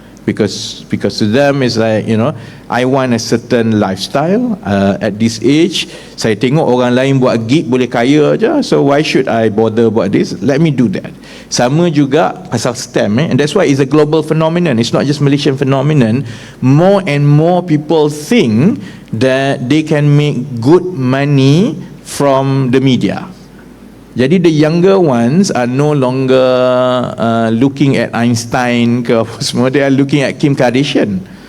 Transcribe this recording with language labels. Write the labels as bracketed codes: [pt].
[en] Because to them it's like, you know, I want a certain lifestyle at this age. [ms] Saya tengok orang lain buat gig boleh kaya aja, so why should I bother buat this? [en] Let me do that. Sama juga pasal STEM, and that's why it's a global phenomenon. It's not just Malaysian phenomenon. More and more people think that they can make good money from the media. Jadi the younger ones are no longer looking at Einstein ke apa semua, they are looking at Kim Kardashian.